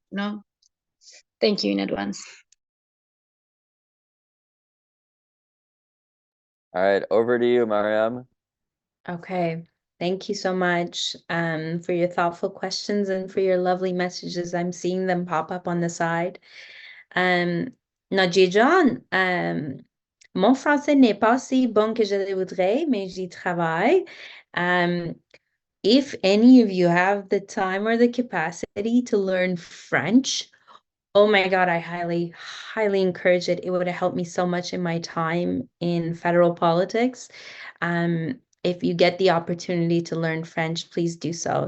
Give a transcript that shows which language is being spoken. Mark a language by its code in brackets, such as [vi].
[en] No? Thank you in advance. All right, over to you, Maryam. Okay. Thank you so much for your thoughtful questions and for your lovely messages. I'm seeing them pop up on the side. [fr] Nadia John, mon français n'est pas si bon que je le voudrais, mais j'y travaille. [en] If any of you have the time or the capacity to learn French, oh my God, I highly, highly encourage it. It would have helped me so much in my time in federal politics. If you get the opportunity to learn French, please do so.